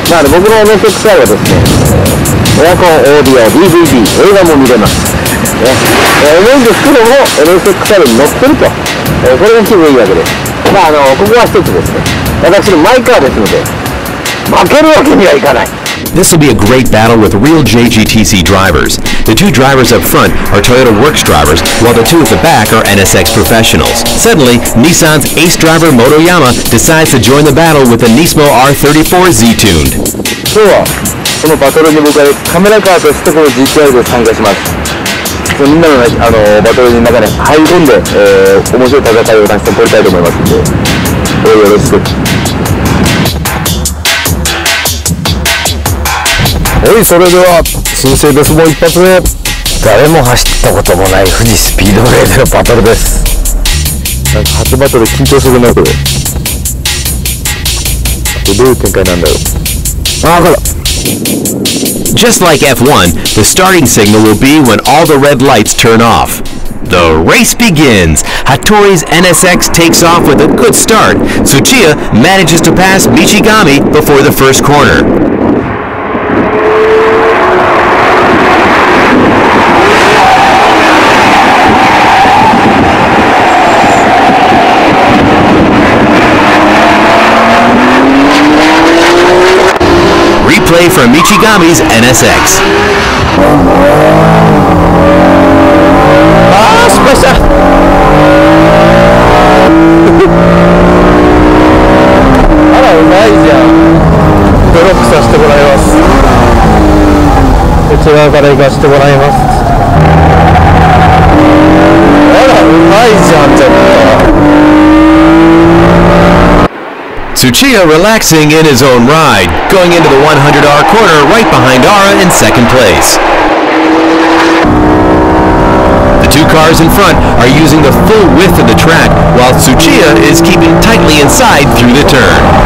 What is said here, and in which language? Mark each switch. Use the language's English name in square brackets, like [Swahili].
[Japanese] 僕の NSXR はですね、エアコン、オーディオ、DVD、映画も見れます。思うんですけども NSXR に乗ってると、これが気分いいわけです。ここは一つですね、私のマイカーですので負けるわけにはいかない。 [English] This will be a great battle with real JGTC drivers. The two drivers up front are Toyota Works drivers, while the two at the back are NSX professionals. Suddenly, Nissan's ace driver Motoyama decides to join the battle with the Nismo R34Z tuned. [Japanese] 今日はこのバトルに僕はカメラカーとしてこの GTI で参加します。みんなの、バトルの中に入り込んで、面白い戦いを出して取りたいと思いますので、よろしく。はい、それでは新生ベスボー一発目。誰も走ったこともない富士スピードウェイでのバトルです。なんか初バトル緊張するなこれ。どういう展開なんだろう。分かった。 [English] Just like F1, the starting signal will be when all the red lights turn off. The race begins. Hattori's NSX takes off with a good start. Tsuchiya manages to pass Michigami before the first corner. Replay from Michigami's NSX. [Japanese] 失敗した。あらうまいじゃん。ドロップさせてもらいます。こちらから行かせてもらいます。あらうまいじゃんちょっと。 [English] Tsuchiya relaxing in his own ride, going into the 100R corner right behind Ara in second place. cars in front are using the full width of the track, while Tsuchiya is keeping tightly inside through the turn.